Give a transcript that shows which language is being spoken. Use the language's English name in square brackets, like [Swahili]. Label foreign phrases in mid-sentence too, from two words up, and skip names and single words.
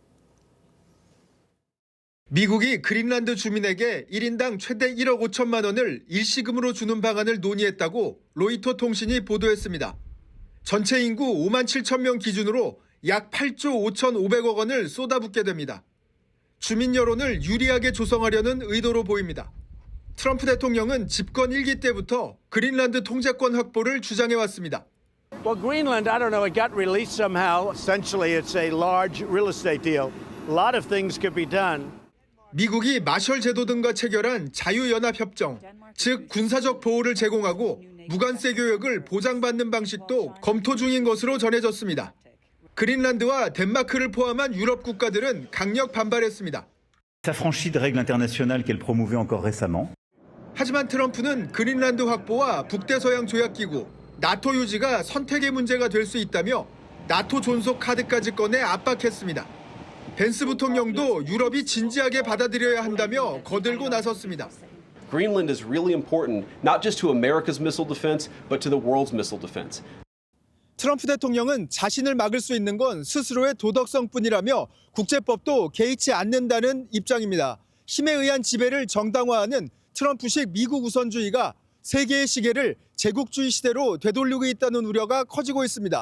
[Korean] 미국이 그린란드 주민에게 1인당 최대 1억 5천만 원을 일시금으로 주는 방안을 논의했다고 로이터 통신이 보도했습니다. 전체 인구 5만 7천 명 기준으로 약 8조 5,500억 원을 쏟아붓게 됩니다. 주민 여론을 유리하게 조성하려는 의도로 보입니다. 트럼프 대통령은 집권 1기 때부터 그린란드 통제권 확보를 주장해왔습니다. [English] Well, Greenland, I don't know, it got released somehow. Essentially, it's a large real estate deal. A lot of things could be done. [Korean] 미국이 마셜 제도 등과 체결한 자유연합협정, 즉 군사적 보호를 제공하고 무관세 교역을 보장받는 방식도 검토 중인 것으로 전해졌습니다. 그린란드와 덴마크를 포함한 유럽 국가들은 강력 반발했습니다. [French] S'affranchit de règles internationales qu'elle promouvait encore récemment. [Korean] 하지만 트럼프는 그린란드 확보와 북대서양 조약기구, 나토 유지가 선택의 문제가 될 수 있다며 나토 존속 카드까지 꺼내 압박했습니다. 벤스 부통령도 유럽이 진지하게 받아들여야 한다며 거들고 나섰습니다. [English] Greenland is really important, not just to America's missile defense, but to the world's missile defense. [Korean] 트럼프 대통령은 자신을 막을 수 있는 건 스스로의 도덕성뿐이라며 국제법도 개의치 않는다는 입장입니다. 힘에 의한 지배를 정당화하는 트럼프식 미국 우선주의가 세계의 시계를 제국주의 시대로 되돌리고 있다는 우려가 커지고 있습니다.